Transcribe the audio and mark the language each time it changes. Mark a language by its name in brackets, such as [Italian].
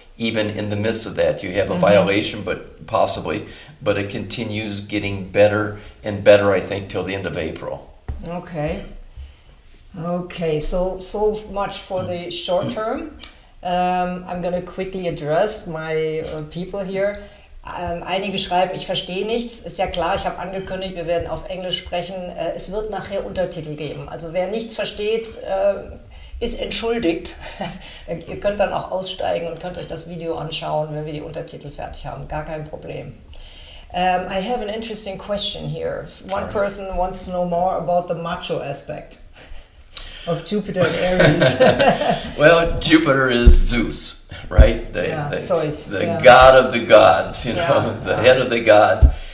[English] Even in the midst of that, you have a violation, but it continues getting better and better, I think, till the end of April. Okay. Okay, so much for the short term. I'm going to quickly address my people here. [German] Einige schreiben, ich verstehe nichts. Ist ja klar, ich habe angekündigt, wir werden auf Englisch sprechen. Es wird nachher Untertitel geben. Also wer nichts versteht, ist entschuldigt. Ihr könnt dann auch aussteigen und könnt euch das Video anschauen, wenn wir die Untertitel fertig haben. Gar kein Problem. [English] I have an interesting question here. One person wants to know more about the Macho Aspect of Jupiter and Aries. Well, Jupiter is Zeus, right? The god of the gods, the head of the gods.